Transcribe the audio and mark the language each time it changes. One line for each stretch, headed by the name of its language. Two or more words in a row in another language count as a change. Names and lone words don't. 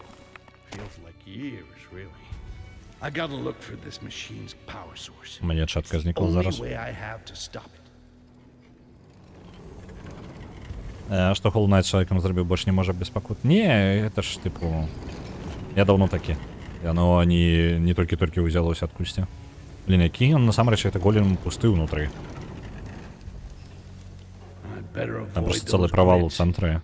English: Feels like years, really. I gotta look for this machine's power source.
Ukrainian: У мене чатка
English: It's the
Ukrainian: зникла
English: only
Ukrainian: зараз.
English: way I have to stop it.
Belarusian: Што Hollow Knight з чалавекам зрабіў, больш не можа без пакут? Не, гэта ж, тыпу... Я даўно такі. Яно не толькі-толькі ўзялося адкульсьці. Блін, які ён насамрэч гэта голем пусты ўнутры.
English: I'd better
Belarusian: Там
English: avoid
Belarusian: просто цэлы
English: those
Belarusian: правал у
English: grids.
Belarusian: цэнтры.